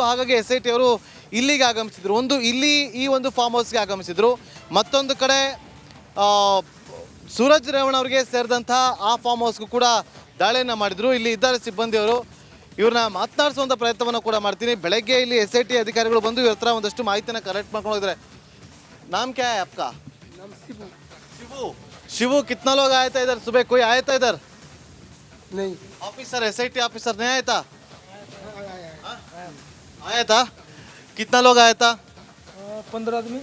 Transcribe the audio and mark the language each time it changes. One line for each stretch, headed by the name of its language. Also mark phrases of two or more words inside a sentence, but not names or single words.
Kannada: ಹಾಗಾಗಿ SIT ಅವರು ಇಲ್ಲಿಗೆ ಆಗಮಿಸಿದರು. ಇಲ್ಲಿ ಈ ಒಂದು ಫಾರ್ಮ್ ಹೌಸ್ಗೆ ಆಗಮಿಸಿದರು. ಮತ್ತೊಂದು ಕಡೆ ಸೂರಜ್ ರೇವಣ್ಣ ಅವರಿಗೆ ಸೇರಿದಂತಹ ಆ ಫಾರ್ಮ್ ಹೌಸ್ಗೂ ಕೂಡ ದಾಳಿಯನ್ನು ಮಾಡಿದರು. ಇಲ್ಲಿ ಇದ್ದಾರೆ ಸಿಬ್ಬಂದಿಯವರು. ಇವ್ರನ್ನ ಮಾತನಾಡಿಸುವಂಥ ಪ್ರಯತ್ನವನ್ನು ಕೂಡ ಮಾಡ್ತೀನಿ. ಬೆಳಗ್ಗೆ ಇಲ್ಲಿ
English: SIT अधिकारिಗಳು
Kannada: ಬಂದು ಇವ್ರ ಹತ್ರ ಒಂದಷ್ಟು ಮಾಹಿತಿನ ಕಲೆಕ್ಟ್ ಮಾಡ್ಕೊಂಡು ಹೋಗಿದ್ದಾರೆ.
Hindi: नाम क्या है आपका? नाम शिवू. शिवू, शिवू, कितना लोग आया था इधर सुबह? कोई आया था इधर? नहीं. ऑफिसर SIT ऑफिसर नहीं आया था? आया था. कितना लोग आया था? 15 आदमी.